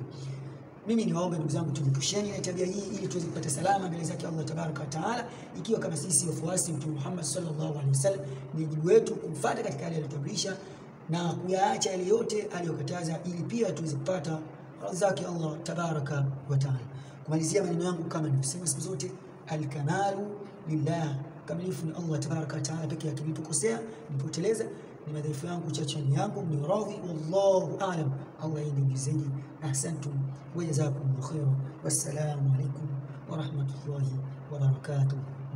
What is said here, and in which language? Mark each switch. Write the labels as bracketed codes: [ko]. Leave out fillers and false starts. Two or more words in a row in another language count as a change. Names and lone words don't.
[sw] Mimi niwaombe ndugu zangu tujipusheni na tabia hii ili tuweze kupata salama mbele zake [ar] الله تبارك وتعالى, [sw] ikiwa kama sisi wafuasi Mtume Muhammad [ar] صلى الله عليه وسلم [sw] ni wajibu wetu kumfuata katika yale aliyotuamrisha na kuyaacha yale yote aliyokataza ili pia tuweze kupata radhi zake [ar] الله تبارك وتعالى. [sw] Kumalizia maneno yangu kama nilivyosema siku zote, [ar] الكمال لله, [sw] kamilifu ni [ar] الله تبارك وتعالى [sw] pekee yake. Nilipokosea, nilipoteleza ni madhaifu yangu, chachani yangu, ni radhi [ar] والله أعلم. الله يجزيني. أحسنتم وجزاكم الله خيرا والسلام عليكم ورحمة الله وبركاته.